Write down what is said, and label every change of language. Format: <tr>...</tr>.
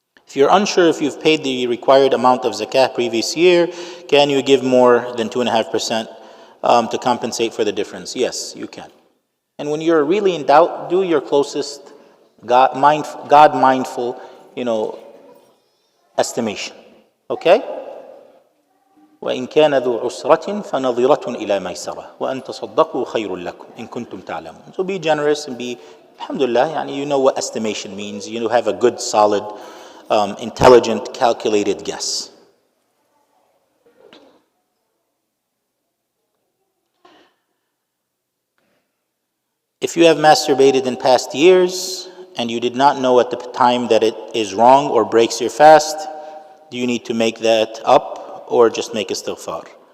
<en>If you're unsure if you've paid the required amount of zakah previous year, can you give more than 2.5% to compensate for the difference? Yes, you can. And when you're really in doubt, do your closest God mindful, estimation. Okay?</en> <ar>وإن كان ذو عسرة فنظرة إلى ميسرة وأن تصدقوا خير لكم إن كنتم تعلمون.</ar> <en>So be generous and be, alhamdulillah, you know what estimation means. You have a good, solid, intelligent, calculated guess. If you have masturbated in past years and you did not know at the time that it is wrong or breaks your fast, do you need to make that up or just make istighfar?</en>